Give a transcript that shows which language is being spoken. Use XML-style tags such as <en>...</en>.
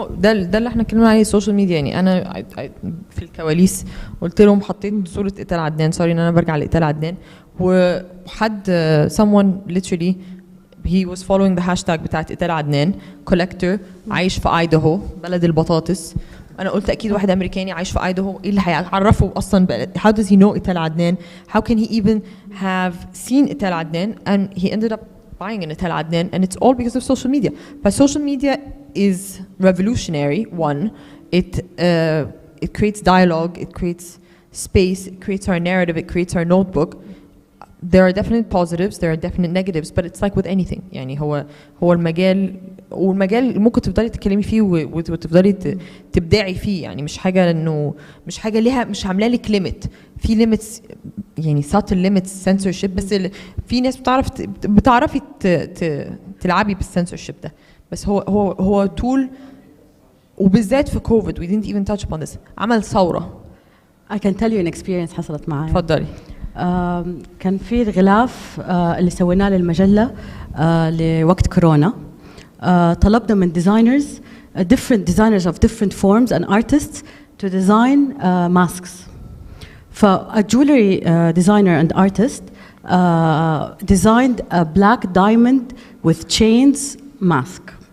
<ar>ده اللي احنا اتكلمنا عليه السوشيال ميديا يعني. انا في الكواليس قلت لهم حطيت صوره ايتال عدنان سوري ان انا برجع لايتال عدنان وحد</ar> <en>someone literally he was following the hashtag</en> <ar>بتاعت ايتال عدنان collector عايش في ايداهو بلد البطاطس. انا قلت اكيد واحد امريكاني عايش في ايداهو ايه اللي هيعرفه اصلا</ar> <en>how does he know Etel Adnan how can he even have seen Etel Adnan and he ended up buying an Ital Adnan and it's all because of social media. But social media is revolutionary. One, it it creates dialogue, it creates space, it creates our narrative, it creates our notebook. There are definite positives, there are definite negatives, but it's like with anything.</en> <ar>يعني هو المجال ممكن تفضلي تتكلمي فيه وتفضلي تبدعي فيه. يعني مش حاجة ليها، مش عاملة لك ليميت. في ليميتس يعني</ar> <en>subtle limits censorship،</en> <ar>بس في ناس بتعرفي تلعبي بالcensorship ده. بس هو tool، وبالذات في كوفيد</ar> <en>we didn't even touch upon this،</en> <ar>عمل ثورة.</ar> <en>I can tell you an experience</en> <ar>حصلت معي. تفضلي. كان في الغلاف اللي سويناه للمجلة لوقت كورونا. طلبنا من</ar> <en>designers, different designers of different forms and artists to design masks. A jewelry designer and artist designed a black diamond with chains mask.</en>